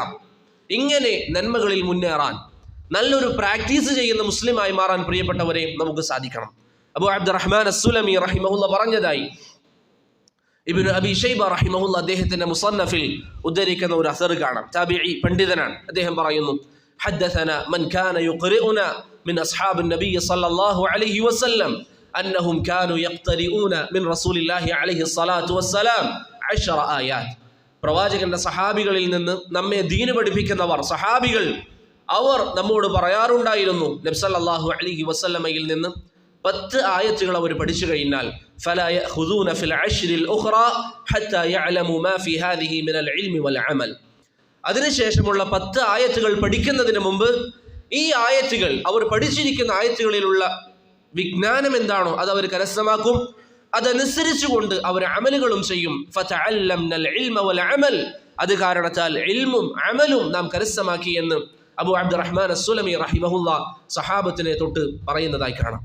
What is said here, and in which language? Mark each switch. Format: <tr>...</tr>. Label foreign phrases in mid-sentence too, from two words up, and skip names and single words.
<ml>ഇങ്ങനെ നന്മകളിൽ മുന്നേറാൻ, നല്ലൊരു പ്രാക്ടീസ് ചെയ്യുന്ന മുസ്ലിമായി മാറാൻ പ്രിയപ്പെട്ടവരെ നമുക്ക് സാധിക്കണം. അബൂ അബ്ദുറഹ്മാൻ അസ്സുലമി റഹിമഹുല്ല പറഞ്ഞതായി ഇബ്നു അബി ശൈബ റഹിമഹുല്ല അദ്ദേഹത്തിന്റെ മുസന്നഫിൽ ഉദ്ധരിക്കുന്ന ഒരു അസർ കാണാം. താബിഈ പണ്ഡിതനാണ്. അദ്ദേഹം പറയുന്നു,</ml> <ar>حدثنا من كان يقرئنا من أصحاب النبي صلى الله عليه وسلم أنهم كانوا يقترئون من رسول الله عليه الصلاة والسلام 10 آيات.</ar> <ml>പ്രവാചകന്റെ സഹാബികളിൽ നിന്ന് നമ്മെ ദീന് പഠിപ്പിക്കുന്നവർ, സഹാബികൾ, അവർ നമ്മോട് പറയാറുണ്ടായിരുന്നു, നബി</ml> <ar>صلى الله عليه</ar> <ml>വസല്ലമയിൽ നിന്ന് 10 ആയത്തുകൾ അവർ പഠിച്ചു കഴിഞ്ഞാൽ</ml> <ar>فلا يأخذون في العشر الأخرى حتى يعلموا ما في هذه من العلم والعمل.</ar> <ml>അതിനുശേഷമുള്ള 10 ആയത്തുകൾ പഠിക്കുന്നതിന് മുമ്പ് ഈ ആയത്തുകൾ, അവർ പഠിച്ചിരിക്കുന്ന ആയത്തുകളിലുള്ള വിജ്ഞാനം എന്താണോ അത് അവർ കരസ്ഥമാക്കും. അതനുസരിച്ചുകൊണ്ട് അവർ അമലുകളും ചെയ്യും.</ml> <ar>فتعلمنا العلم والعمل.</ar> <ml>അത് കാരണത്താൽ ഇൽമും അമലും നാം കരസ്ഥമാക്കി എന്ന് അബൂ അബ്ദുറഹ്മാൻ അസ്സുലമി റഹിമഹുല്ലാ സഹാബത്തിനെ തൊട്ട് പറയുന്നതായി കാണാം.</ml>